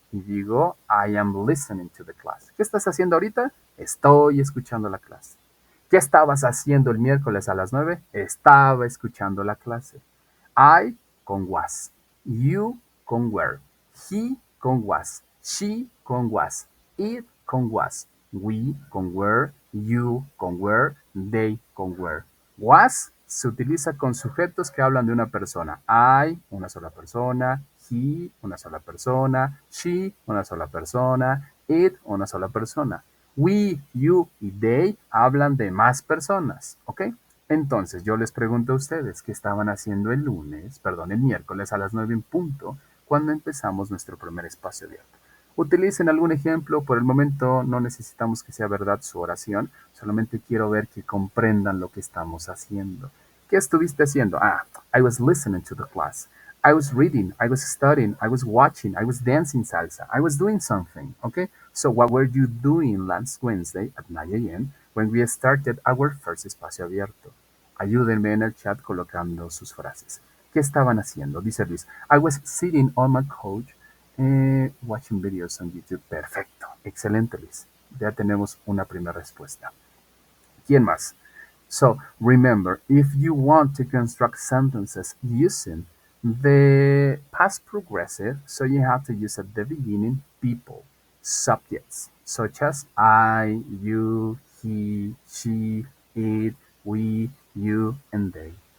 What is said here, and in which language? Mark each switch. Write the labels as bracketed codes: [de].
[es] Y digo, [en] I am listening to the class. [es] ¿Qué estás haciendo ahorita? Estoy escuchando la clase. ¿Qué estabas haciendo el miércoles a las 9? Estaba escuchando la clase. [en] I con was, you con were, he con was, she con was, it con was, we con were, you con were, they con were. [es] Was se utiliza con sujetos que hablan de una persona. I, una sola persona. He, una sola persona. She, una sola persona. It, una sola persona. We, you y they hablan de más personas. ¿Ok? Entonces yo les pregunto a ustedes qué estaban haciendo el miércoles a las 9 en punto, cuando empezamos nuestro primer espacio abierto. Utilicen algún ejemplo, por el momento no necesitamos que sea verdad su oración, solamente quiero ver que comprendan lo que estamos haciendo. ¿Qué estuviste haciendo? [en] I was listening to the class. I was reading, I was studying, I was watching, I was dancing salsa, I was doing something, okay? So what were you doing last Wednesday at 9 a.m. when we started our first espacio abierto? [es] Ayúdenme en el chat colocando sus frases. ¿Qué estaban haciendo? Dice [en] Luis, I was sitting on my couch watching videos on YouTube. [es] Perfecto, excelente Luis. Ya tenemos una primera respuesta. ¿Quién más? [en] So remember, if you want to construct sentences using the past progressive, so you have to use at the beginning people, subjects, such as I, you, he, she, it, we, you, and they.